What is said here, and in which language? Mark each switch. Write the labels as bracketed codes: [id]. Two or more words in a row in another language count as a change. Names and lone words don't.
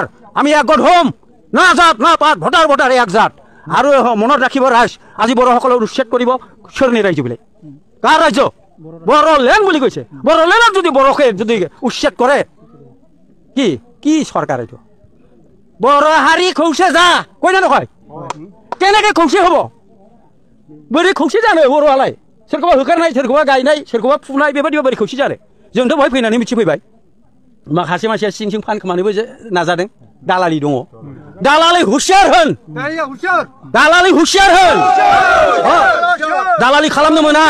[as] আমি একগোট হ'ম না জাত না পাত ভোটাৰ একজাত আৰু মনত ৰাখিব ৰাইজ আজি বড়োসকলক উচ্ছেদ কৰিব চৰণী ৰাইজ বোলে কাৰ ৰাজ্য বড়োলেণ্ড বুলি কৈছে বড়োলেণ্ডত যদি বড়োকে যদি উচ্ছেদ কৰে কি চৰকাৰ এইটো বড়ো হাৰি খৌচে যা কৈ না নকয় কেনেকৈ খৌচে হ'ব [brx] बोरै खौसे जानो बर'आलाय सोरखौबा होखारनाय सोरखौबा गायनाय सोरखौबा फुनाय बेबायदिबा बोरै खौसे जानो जोंथ' बहाय फैनानै मिथिफैबाय माखासे मानसिया सिं सिं फानखोमानोबो नाजादों दालालि दङ दालालि हुसियार होन दालालि हुसियार होन दालालि खालामनो